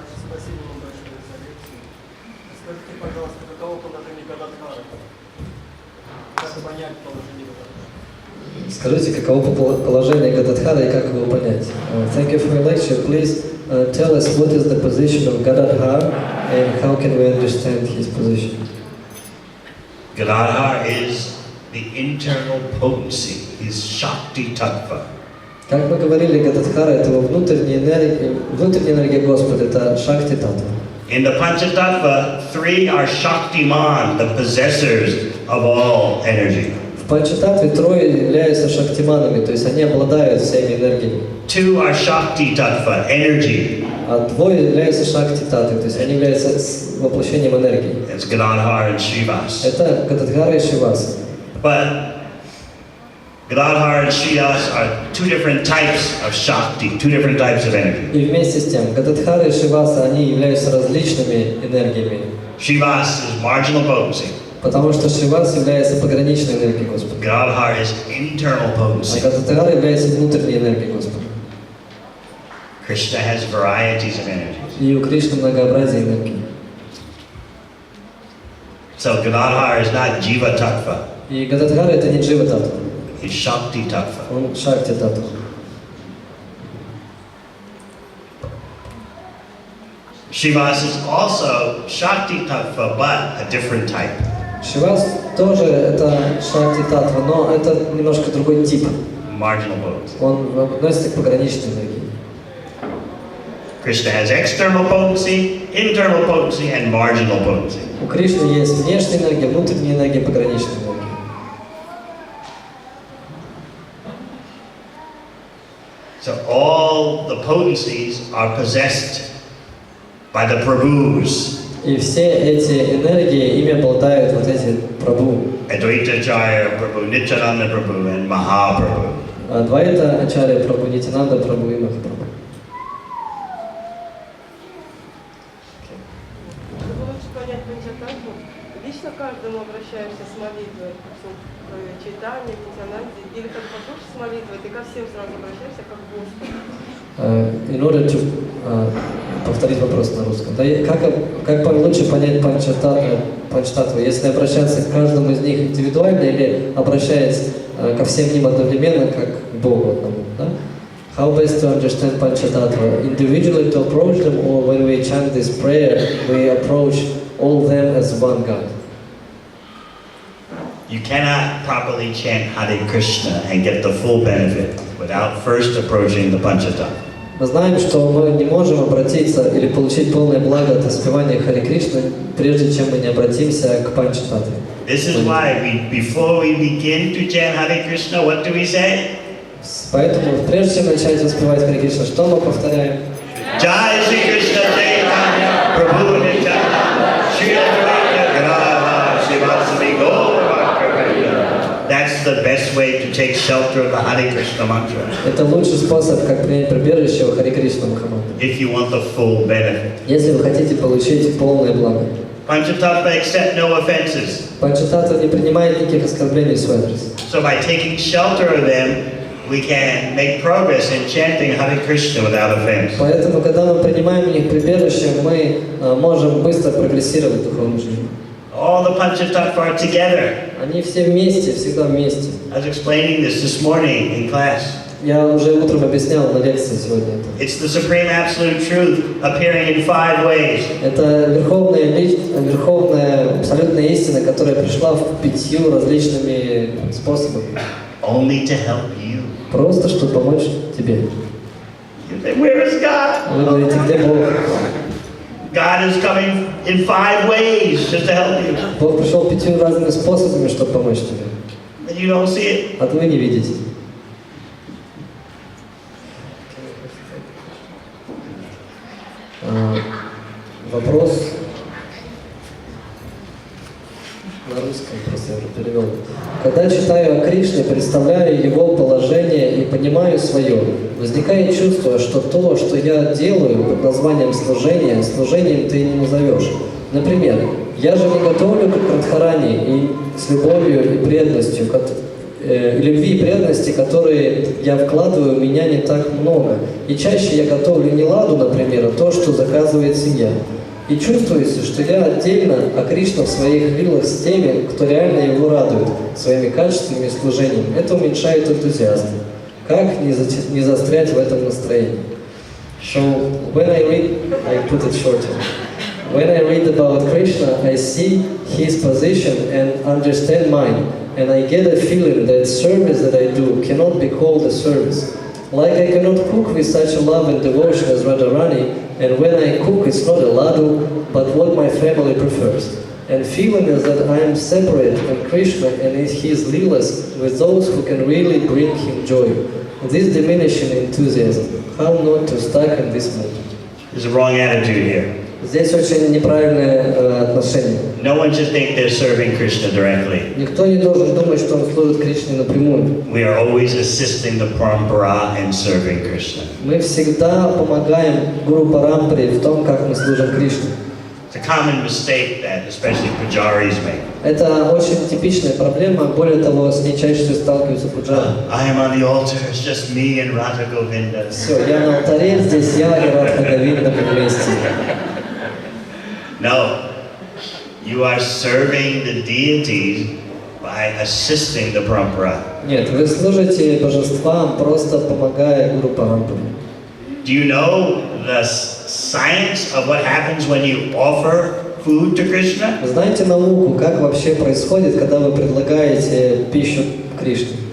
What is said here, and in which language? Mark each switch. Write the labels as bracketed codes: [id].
[ru] Спасибо вам большое за лекцию. Скажите, пожалуйста, каково положение Гададхары? Как понять положение Гададхары? Скажите, каково положение Гададхара и как его понять? [en] Thank you for your lecture. Please tell us what is the position of Gadadhar and how can we understand his position? Gadadhar is the internal potency, his Shakti Tattva. [ru] Как мы говорили, Гададхара — это его внутренняя энергия Господа, это Шакти Татва. [en] In the Panchatattva, 3 are Shaktiman, the possessors of all energy. [ru] В Панчататве трое являются шактиманами, то есть они обладают всеми энергиями. [en] 2 are Shakti Tattva, energy. [ru] А двое являются Шакти Татвой, то есть они являются воплощением энергии. [en] That's Gadadhar and Srivas. [ru] Это Гададхара и Шриваса. [en] But Gadadhar and Srivas are 2 different types of Shakti, 2 different types of energy. [ru] И вместе с тем, Гададхара и Шриваса, они являются различными энергиями. [en] Srivas is marginal potency. [ru] Потому что Шривас является пограничной энергией Господа. [en] Gadadhar is internal [ru] А [en] potency. [ru] Гададхара является внутренней энергией Господа. [en] Krishna has varieties of energies. [ru] И у Кришны многообразие энергии. [en] So Gadadhar is not Jiva Tattva, [ru] И Гададхара — это не Джива Татва, [en] he's Shakti Tattva. [ru] он Шакти Татва. [en] Srivas is also Shakti Tattva, but a different type. [ru] Шривас тоже это Шакти Татва, но это немножко другой тип. [en] Marginal potency. [ru] Он относится к пограничной энергии. [en] Krishna has external potency, internal potency, and marginal potency. [ru] У Кришны есть внешняя энергия, внутренняя энергия, пограничная энергия. [en] So all the potencies are possessed by the Prabhus. [ru] И все эти энергии, ими обладают вот эти Прабху. [en] Advaitacharya Prabhu, Nityananda Prabhu, and Mahaprabhu. [ru] Адвайта Ачарья Прабху, Нитянанда Прабху и Махапрабху. Чтобы лучше понять Панчататтву, лично каждому обращаешься с молитвой, к Чайтаньи, к Нитянанде, или как послушаешь с молитвой, ты ко всем сразу обращаешься как к Господу. [en] In order to [ru] повторить вопрос на русском. Да, как лучше понять Панчататтву, если обращаться к каждому из них индивидуально или обращаясь ко всем ним одновременно, как к Богу одному? Да? [en] How best to understand Panchatattva? Individually to approach them, or when we chant this prayer, we approach all them as one God? You cannot properly chant Hare Krishna and get the full benefit without first approaching the Panchatattva. [ru] Мы знаем, что мы не можем обратиться или получить полное благо от воспевания Харе Кришны, прежде чем мы не обратимся к Панчататтве. [en] This is why before we begin to chant Hare Krishna, what do we say? [ru] Поэтому, прежде чем начать воспевать Харе Кришна, что мы повторяем? [sa] Jai Shri Krishna Chaitanya Prabhu Nityananda Shri Advaita Gadadhar Srivasadi Gaura Bhakta. [en] That's the best way to take shelter of the Hare Krishna mantra. [ru] Это лучший способ, как принять прибежище у Харе Кришна Махамантра. [en] If you want the full benefit. [ru] Если вы хотите получить полное благо. [en] Panchatattva accept no offenses. [ru] Панчататтва не принимает никаких оскорблений в свой адрес. [en] So by taking shelter of them, we can make progress in chanting Hare Krishna without offense. [ru] Поэтому, когда мы принимаем у них прибежище, мы можем быстро прогрессировать в духовной жизни. [en] All the Panchatattva are together. [ru] Они все вместе, всегда вместе. [en] I was explaining this morning in class. [ru] Я уже утром объяснял на лекции сегодня это. [en] It's the supreme absolute truth appearing in 5 ways. [ru] Это верховная абсолютная истина, которая пришла в 5 различными способами. [en] Only to help you. [ru] Просто, чтобы помочь тебе. [en] You say, where is God? [ru] Вы говорите, где Бог? [en] God is coming in 5 ways just to help you. [ru] Бог пришел 5 разными способами, чтобы помочь тебе. [en] And you don't see it. [ru] А вы не видите. Вопрос на русском, просто я уже перевел. Когда читаю о Кришне, представляю его положение и понимаю свое, возникает чувство, что то, что я делаю под названием служение, служением ты не назовешь. Например, я же не готовлю к Радхарани и с любовью и преданностью, любви и преданности, которые я вкладываю, у меня не так много. И чаще я готовлю не ладу, например, а то, что заказывает семья. И чувствуется, что я отдельно, а Кришна в своих лилах с теми, кто реально его радует своими качественными служениями. Это уменьшает энтузиазм. Как не застрять в этом настроении? [en] So, when I read, I put it shorter. When I read about Krishna, I see his position and understand mine. And I get a feeling that service that I do cannot be called a service. Like I cannot cook with such a love and devotion as Radharani, and when I cook it's not a ladu, but what my family prefers. And feeling is that I am separate from Krishna and his leelas with those who can really bring him joy. This diminishing enthusiasm, how not to stuck in this mood? There's a wrong attitude here. [ru] Здесь очень неправильное отношение. [en] No one should think they're serving Krishna directly. [ru] Никто не должен думать, что он служит Кришне напрямую. [en] We are always assisting the parampara in serving Krishna. [ru] Мы всегда помогаем Гуру Парампаре в том, как мы служим Кришне. [en] It's a common mistake that especially pujaris make. [ru] Это очень типичная проблема, более того, с ней чаще всего сталкиваются пуджари. [en] I am on the altar, it's just me and Radha Govinda. [ru] Все, я на алтаре, здесь я и Радха Говинда вместе. [en] No, you are serving the deities by assisting the parampara. [ru] Нет, вы служите божествам, просто помогая Гуру Парампаре. [en] Do you know the science of what happens when you offer food to Krishna? [ru] Знаете науку, как вообще происходит, когда вы предлагаете пищу Кришне?